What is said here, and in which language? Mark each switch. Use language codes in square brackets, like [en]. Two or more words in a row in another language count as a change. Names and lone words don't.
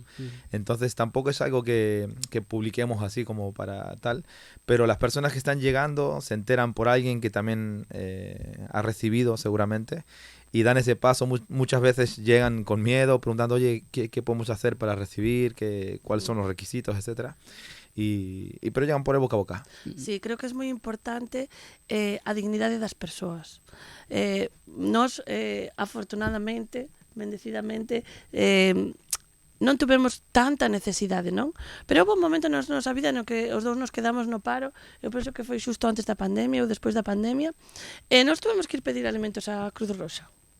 [es] Entonces tampoco es algo que publiquemos así como para tal, pero las personas que están llegando se enteran por alguien que también ha recibido seguramente, y dan ese paso. Muchas veces llegan con miedo, preguntando: oye, ¿qué podemos hacer para recibir? ¿Cuáles son los requisitos, etcétera? Pero llegan por el boca a boca. [gl] Sí, creo que es moi importante a dignidade das persoas. Nos, afortunadamente, bendecidamente, non tuvemos tanta necesidade, non? Pero houve un momento na nosa vida no que os dous nos quedamos no paro. Eu penso que foi xusto antes da pandemia ou despois da pandemia, e nós tuvemos que ir pedir alimentos á Cruz Roxa.